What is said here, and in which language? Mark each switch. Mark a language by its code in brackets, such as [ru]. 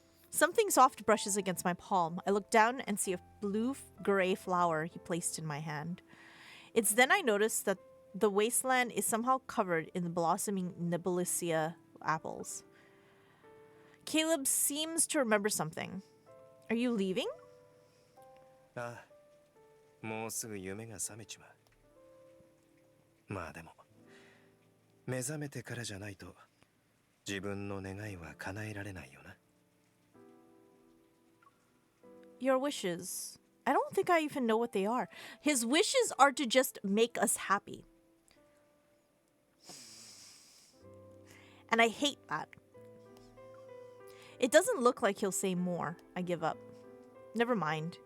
[en] Something soft brushes against my palm. I look down and see a blue-gray flower he placed in my hand. It's then I notice that the wasteland is somehow covered in the blossoming Nebulicia apples. Caleb seems to remember something. Are you leaving? [ja] ああ、もうすぐ夢が覚めちまう。まあでも、目覚めてからじゃないと自分の願いは叶えられないよな。 [en] Your wishes. I don't think I even know what they are. His wishes are to just make us happy. And I hate that. It doesn't look like he'll say more. I give up. Never mind.